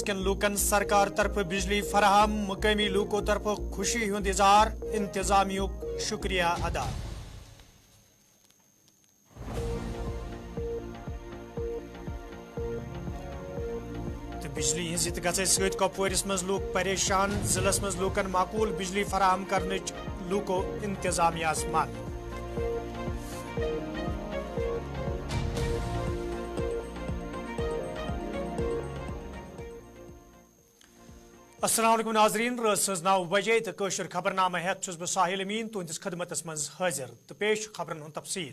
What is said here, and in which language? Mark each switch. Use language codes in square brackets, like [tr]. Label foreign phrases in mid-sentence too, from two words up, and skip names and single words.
[ks] کن لوکن سرکار طرف بجلی فراہم، مقامی لوکو طرف خوشی ہند اظہار، انتظامیہ شکریہ ادا۔ تو بجلی ہز گژھے ست کپوارس مز لوک پریشان، ضلع مز لوکن معقول بجلی فراہم کرنچ لوکو انتظامیہ منگ۔ السلام علیکم ناظرین، رات سز 9 بجے تو قشر خبر نامہ ہیت چھس بہ ساحل امین تہندس خدمتس مز حاضر تو پیش خبرن ہند تفصیل۔